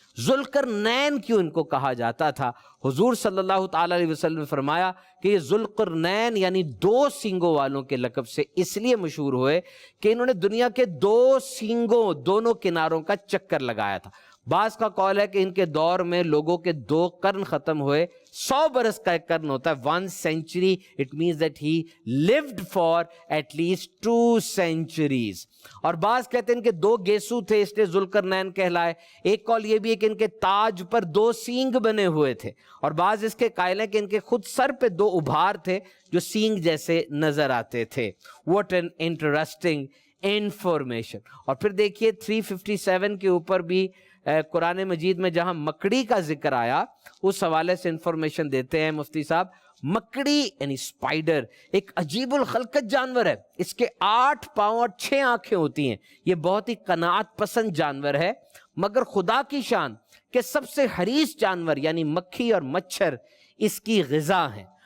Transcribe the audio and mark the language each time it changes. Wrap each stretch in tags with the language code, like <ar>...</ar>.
<ur>ذوالقرنین کیوں ان کو کہا جاتا تھا؟ حضور صلی اللہ تعالی علیہ وسلم نے فرمایا کہ یہ ذوالقرنین یعنی 2 سینگوں والوں کے لقب سے اس لیے مشہور ہوئے کہ انہوں نے دنیا کے 2 سینگوں دونوں کناروں کا چکر لگایا تھا. بعض کا قول ہے کہ ان کے دور میں لوگوں کے 2 قرن ختم ہوئے. 100 برس کا ایک قرن ہوتا ہے 1 century.</ur> <en>It means that he lived for at least 2 centuries.</en> <ur>اور بعض کہتے ہیں کہ 2 گیسو تھے اس لیے ذوالقرنین کہلائے. ایک قول یہ بھی ہے کہ ان کے تاج پر 2 سینگ بنے ہوئے تھے، اور بعض اس کے قائل ہیں کہ ان کے خود سر پہ 2 ابھار تھے جو سینگ جیسے نظر آتے تھے.</ur> <en>What an interesting information.</en> <ur>اور پھر دیکھیے 357 کے اوپر بھی قرآن مجید میں جہاں مکڑی کا ذکر آیا اس حوالے سے انفارمیشن دیتے ہیں مفتی صاحب. مکڑی یعنی سپائڈر ایک عجیب الخلقت جانور ہے. اس کے 8 پاؤں اور 6 آنکھیں ہوتی ہیں. یہ بہت ہی قناعت پسند جانور ہے، مگر خدا کی شان کہ سب سے حریص جانور یعنی مکھی اور مچھر اس کی غذا ہیں.</ur>